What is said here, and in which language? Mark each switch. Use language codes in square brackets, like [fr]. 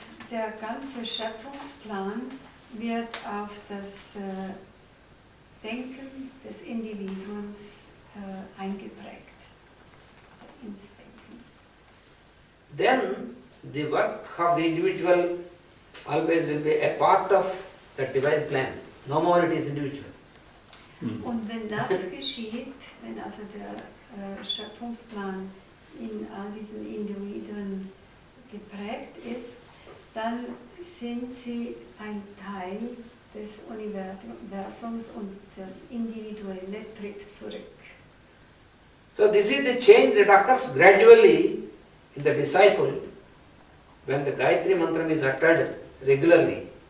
[de] Der ganze Schöpfungsplan wird auf das Denken des Individuums eingeprägt, ins Denken. [en] Then the work of the individual always will be a part of the divine plan. No more it is individual. [de] Und wenn das geschieht, wenn also der Schöpfungsplan in all diesen Individuen geprägt ist, dann sind sie ein Teil des Universums und das Individuelle tritt zurück. [en] So this is the change that occurs gradually in the disciple when the Gayatri Mantram is uttered regularly.